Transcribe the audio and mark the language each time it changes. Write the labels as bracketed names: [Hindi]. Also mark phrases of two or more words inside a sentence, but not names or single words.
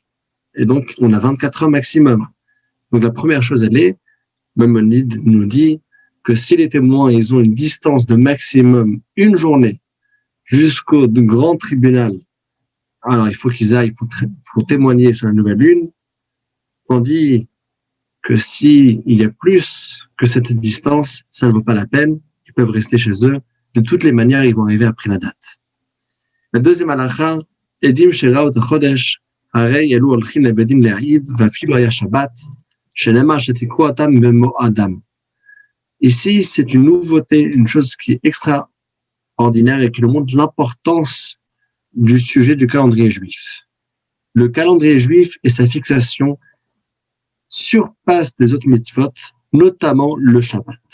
[French] Et donc, on a 24 heures maximum. Donc, la première chose, elle est, Maïmonide nous dit que si les témoins, ils ont une distance de maximum une journée jusqu'au grand tribunal, alors il faut qu'ils aillent pour témoigner sur la nouvelle lune, tandis que s'il y a plus que cette distance, ça ne vaut pas la peine, ils peuvent rester chez eux. De toutes les manières, ils vont arriver après la date. La deuxième halakha, [Hebrew] עדים שראו החודש, הרי אלו הולכין לבית דין לעדות, ואפילו היה שבת, שנאמר שתקראו אותם במועדם. [French] Ici, c'est une nouveauté, une chose qui est extraordinaire et qui nous montre l'importance du sujet du calendrier juif. Le calendrier juif et sa fixation surpasse les autres mitzvot, notamment le Shabbat.